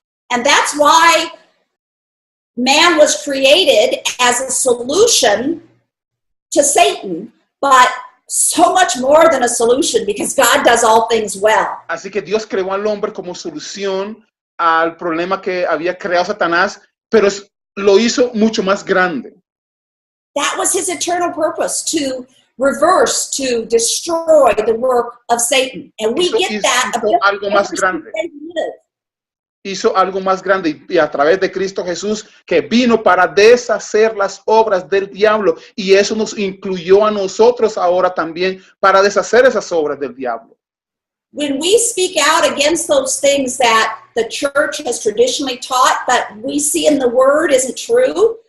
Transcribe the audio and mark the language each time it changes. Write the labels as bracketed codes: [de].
[en] And that's why man was created as a solution to Satan, but so much more than a solution, because God does all things well. [es] Así que Dios creó al hombre como solución al problema que había creado Satanás, pero lo hizo mucho más grande. [en] That was his eternal purpose, to reverse, to destroy the work of Satan. And we get that [es] algo más grande. Hizo algo más grande y a través de Cristo Jesús, que vino para deshacer las obras del diablo, y eso nos incluyó a nosotros ahora también para deshacer esas obras del diablo. [en] When we speak out against those things that the church has traditionally taught, but we see in the word isn't true.